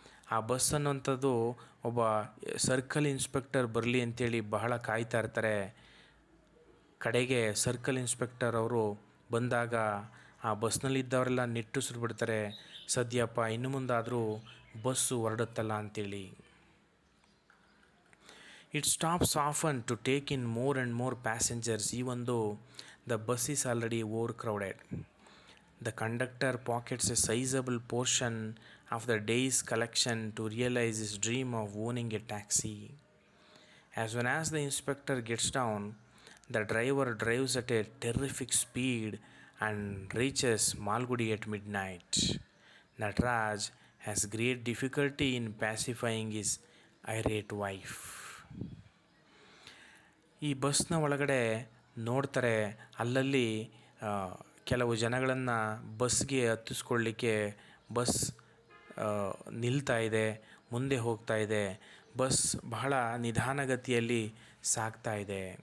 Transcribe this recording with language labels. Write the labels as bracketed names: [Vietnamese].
[Kannada] ಆ ಬಸ್ ಅನ್ನೋಂಥದ್ದು ಒಬ್ಬ ಸರ್ಕಲ್ ಇನ್ಸ್ಪೆಕ್ಟರ್ ಬರಲಿ ಅಂತೇಳಿ ಬಹಳ ಕಾಯ್ತಾ ಇರ್ತಾರೆ. ಕಡೆಗೆ ಸರ್ಕಲ್ ಇನ್ಸ್ಪೆಕ್ಟರ್ ಅವರು ಬಂದಾಗ ಆ ಬಸ್ನಲ್ಲಿದ್ದವರೆಲ್ಲ ನಿಟ್ಟುಸಿರು ಬಿಡ್ತಾರೆ. ಸದ್ಯಪ್ಪ ಇನ್ನು ಮುಂದಾದರೂ ಬಸ್ಸು ಹೊರಡುತ್ತಲ್ಲ ಅಂತೇಳಿ. [English] It stops often to take in more and more passengers even though the bus is already overcrowded. The conductor pockets a sizable portion of the day's collection to realize his dream of owning a taxi. As soon as the inspector gets down, the driver drives at a terrific speed and reaches Malgudi at midnight. Nataraj has great difficulty in pacifying his irate wife. [Kannada] ಈ ಬಸ್ನ ಒಳಗಡೆ ನೋಡ್ತಾರೆ ಅಲ್ಲಲ್ಲಿ ಕೆಲವು ಜನಗಳನ್ನು ಬಸ್ಗೆ ಹತ್ತಿಸ್ಕೊಳ್ಳಿಕ್ಕೆ bus ನಿಲ್ತಾ ಇದೆ, ಮುಂದೆ ಹೋಗ್ತಾ ಇದೆ. ಬಸ್ ಬಹಳ ನಿಧಾನಗತಿಯಲ್ಲಿ ಸಾಗ್ತಾ ಇದೆ.